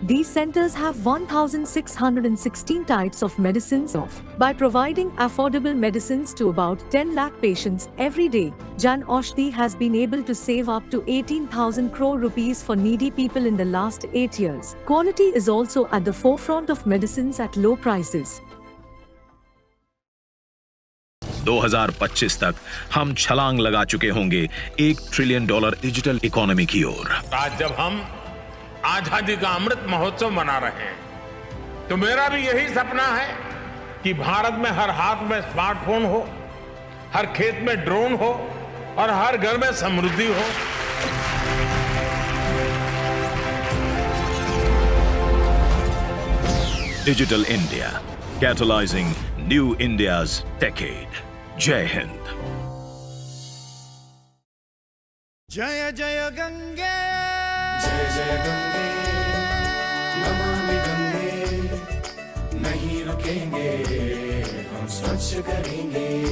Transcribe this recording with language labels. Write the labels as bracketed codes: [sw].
[en] These centers have 1,616 types of medicines by providing affordable medicines to about 10 lakh patients every day. Jan Aushadhi has been able to save up to 18,000 crore rupees for needy people in the last 8 years. Quality is also at the forefront of medicines at low prices. [hi] 2025 तक हम छलांग लगा चुके होंगे $1 trillion digital economy की ओर। आज जब हम आजादी का अमृत महोत्सव मना रहे हैं, तो मेरा भी यही सपना है कि भारत में हर हाथ में स्मार्टफोन हो, हर खेत में ड्रोन हो और हर घर में समृद्धि हो। [en] Digital India, catalyzing new India's decade. [hi] जय हिंद। जय जय गंगे, जय जय गंगे, नमामि गंगे, नहीं रुकेंगे, हम स्वच्छ करेंगे।